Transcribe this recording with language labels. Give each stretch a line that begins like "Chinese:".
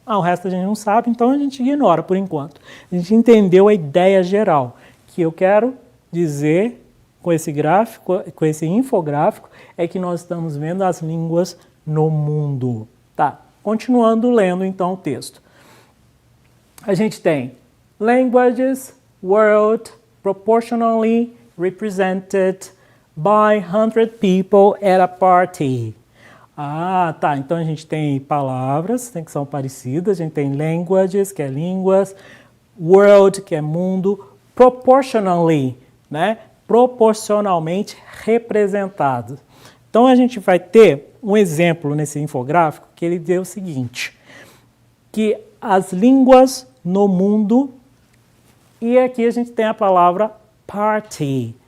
Portuguese: O resto a gente não sabe, então a gente ignora por enquanto. A gente entendeu a ideia geral. Que eu quero dizer com esse gráfico, com esse infográfico, é que nós estamos vendo as línguas no mundo. Tá. Continuando lendo então o texto. A gente tem
English: languages, world, proportionally represented by 100 people at a party.
Portuguese: Ah, tá. Então a gente tem palavras que são parecidas, a gente tem languages, que é línguas, world, que é mundo, proportionally, né? Proporcionalmente representado. Então a gente vai ter um exemplo nesse infográfico que ele deu o seguinte, que as línguas no mundo, e aqui a gente tem a palavra party.